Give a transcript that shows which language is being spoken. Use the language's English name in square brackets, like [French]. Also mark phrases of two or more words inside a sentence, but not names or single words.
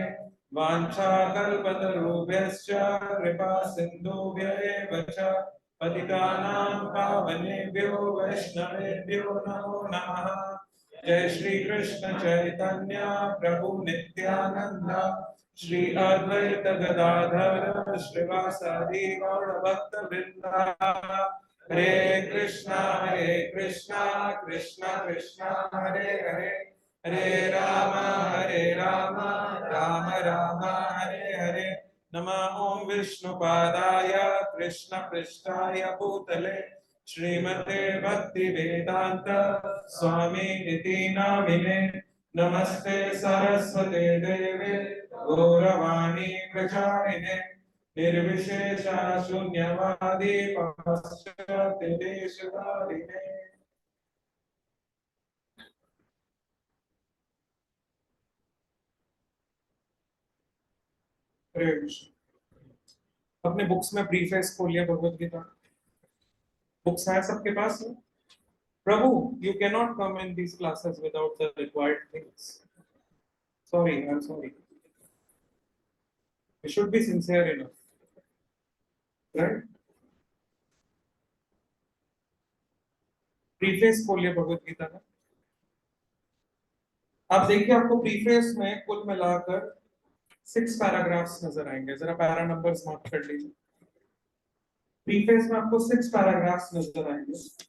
[Sanskrit] वाञ्छाकल्पतरुभ्यश्च कृपा सिन्धुभ्येव च पतितानां पावनेभ्यो वैष्णवेभ्यो नमो नमः। जय श्री कृष्ण चैतन्य प्रभु नित्यानंद श्री अद्वैत गदाधर श्रीवासादि गौर भक्त वृंदा। हरे कृष्णा कृष्णा कृष्णा हरे हरे, हरे राम राम राम हरे हरे। नमः ओम विष्णुपादाय कृष्ण पृष्ठाय भूतले श्रीमते भक्ति वेदांत स्वामी इति नामिने। नमस्ते सरस्वते देवे गौरवाणी प्रचारिणे निर्विशेषा शून्यवादी पाश्चात्य देशकारिणे। [Hindi] अपने बुक्स में प्रीफेस खोलिए भगवत गीता। बुक्स है सबके पास? प्रभु, [English] you cannot come in these classes without the required things. Sorry, I'm sorry. You should be sincere enough, right? [Hindi] प्रीफेस खोलिए भगवत गीता का। आप देखिए आपको प्रीफेस में कुल मिलाकर 6 पैराग्राफ्स नजर आएंगे। जरा [English] para numbers [Hindi] नोट कर लीजिए। प्रीफेस में आपको 6 पैराग्राफ्स नजर आएंगे।